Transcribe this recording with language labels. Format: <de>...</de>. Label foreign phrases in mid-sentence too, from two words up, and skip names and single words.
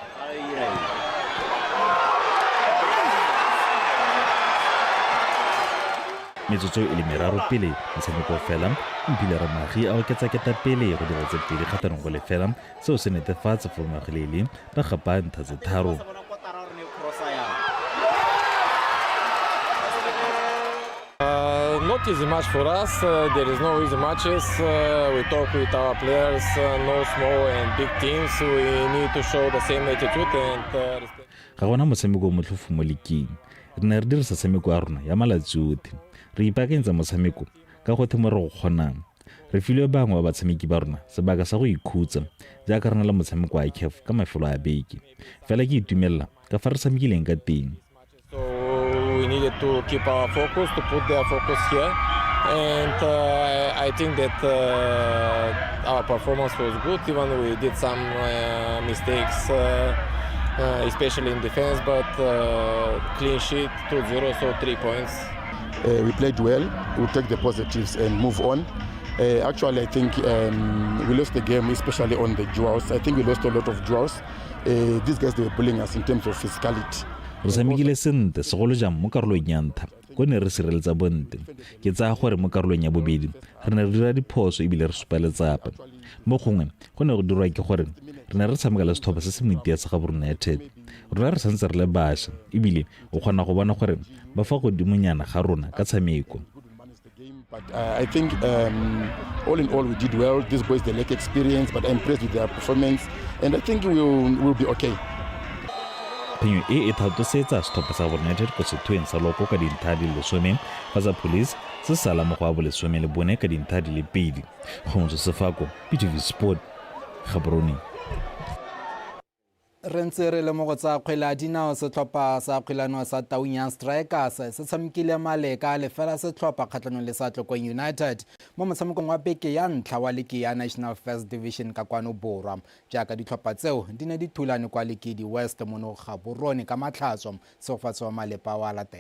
<tn>Metsotso e le meraro pele motshameko fela Mpile Ramagi a oketsa keta pele go dira tse pedi kgatlhanong go lefela seo se netefatsa for Magolele ba gapa ntlha tse tharo.</tn> <en>Not easy match for us. There is no easy matches. We talk with our players, no small and big teams. We need to show the same attitude and</en> <tn>ga gona motshameko o motlhofo mo leking. Re ne re dirisa tshameko ya rona ya malatsi otlhe. Re ipaakantsa motshameko ka go themo re go kgonang. Re filwe bangwe ba batshameki ba rona sebaka sa go ikhutsa jaaka re na le motshameko wa ICAF ka mafelo a beke. Fela ke itumelela ka fa re tshamekileng ka teng.</tn> <en>So we needed to keep our focus, to put their focus here. And I think that our performance was good, even we did some mistakes, especially in defense, but clean sheet, 2-0, so 3 points. We played well, we'll take the positives and move on. Actually, I think we lost the game, especially on the draws. I think we lost a lot of draws. these guys, they were bullying us in terms of physicality.</en> <tn>Re samekile sente segolo jang mo karolong ya ntlha go ne re sireletsa bonte ke tsaya gore mo karolong ya bobedi re ne re dira diphoso ebile re supa letsapa mo gongwe go ne go dirwa ke gore re ne re tshamekela setlhopha se se moitia sa Gaborone United rona re santse re le bašwa ebile o kgona go bona gore ba fa godimonyana ga rona ka tshameko.</tn> <en>But I think all in all we did well. These boys, they lack experience, but I'm impressed with their performance, and I think we'll be okay.</en> <tn>Phenyo e thatosetsa setlhopha sa Gaborone United ko sethweng sa loko ka dintlha di le 10 fa sa Police se sala mo go a bo le 14 ka dintlha di le 2. Kgomotso Sefako, PTV Sport, Gaborone. Re ntse re le mo go tsa kgwele ya dinao setlhopha sa kgwelano sa Taung Young Strikers se tshamekile maleka le fela setlhopha kgatlhanong le sa Tlokong United mo motshamekong wa beke ya ntlha wa ligi ya National First Division ka kwano borwa jaaka ditlhopha tseo di ne di thulane kwa Lekedi West mono Gaborone ka matlhatso seofatso wa Malepa wa latela.</tn>